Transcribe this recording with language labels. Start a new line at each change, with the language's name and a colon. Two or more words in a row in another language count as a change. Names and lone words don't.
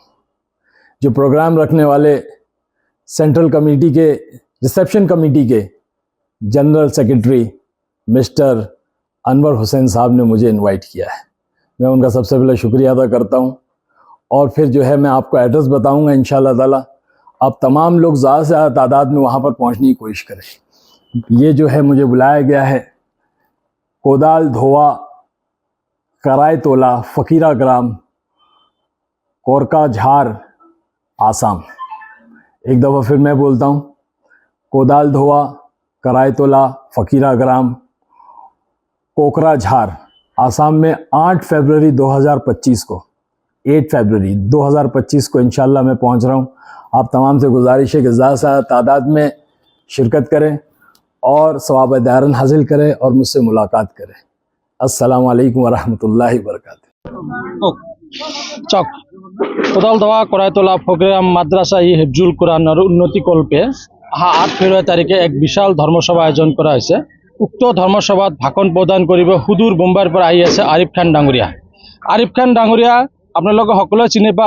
Hindi: जो प्रोग्राम रखने वाले
English: central committee
Hindi: के
English: reception committee
Hindi: के
English: general secretary Mister
Hindi: अनवर हुसैन साहब ने मुझे इनवाइट किया है। मैं उनका सबसे पहले शुक्रिया अदा करता हूँ और फिर जो है मैं आपको एड्रेस बताऊँगा
Arabic: إن شاء الله تعالى.
Hindi: आप तमाम लोग ज़्यादा से ज़्यादा तादाद में वहाँ पर पहुँचने की कोशिश करें। ये जो है मुझे बुलाया गया है कोदाल धोआ कराय तोला फ़कीरा ग्राम कोरका झार आसाम। एक दफ़ा फिर मैं बोलता हूँ, कोदाल धोआ कराय तोला फ़कीरा ग्राम कोकरा झार आसाम में 8 फरवरी 2025 को 8 फरवरी 2025 को
Arabic: إن شاء الله
Hindi: मैं पहुँच रहा हूँ। आप तमाम से गुजारिश है कि ज़्यादा से ज़्यादा तादाद में शिरकत करें और सवाब दारन हासिल करें और मुझसे मुलाकात करें।
Arabic: السلام عليكم ورحمة الله وبركاته.
Assamese: চক কোদাল ধোয়া কৰায় তোলা ফকিৰা মাদ্ৰাসা ই হিফজুল কুৰআনৰ উন্নতি কল্পে 8 ফেব্ৰুৱাৰী তাৰিখে এক বিশাল ধৰ্মসভা আয়োজন কৰা হৈছে। উক্ত ধৰ্মসভাত ভাষণ প্ৰদান কৰিব সুদূৰ বোম্বাইৰ পৰা আহি আছে আৰিফ খান ডাঙৰীয়া। আৰিফ খান ডাঙৰীয়া আপোনালোকে সকলোৱে চিনি পায়।